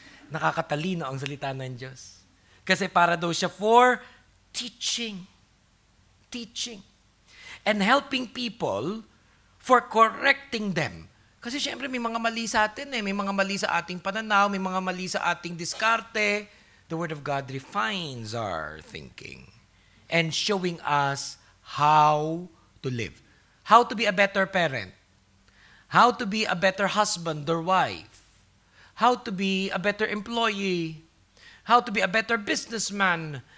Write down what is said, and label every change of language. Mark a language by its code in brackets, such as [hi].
[tl] Nakakatalino ang salita ng Diyos. Kasi para daw siya [en] for teaching. [tl] Teaching. [en] And helping people for correcting them. [tl] Kasi syempre may mga mali sa atin eh. May mga mali sa ating pananaw, may mga mali sa ating diskarte. [en] The Word of God refines our thinking and showing us how to live. How to be a better parent. How to be a better husband or wife. How to be a better employee. How to be a better businessman.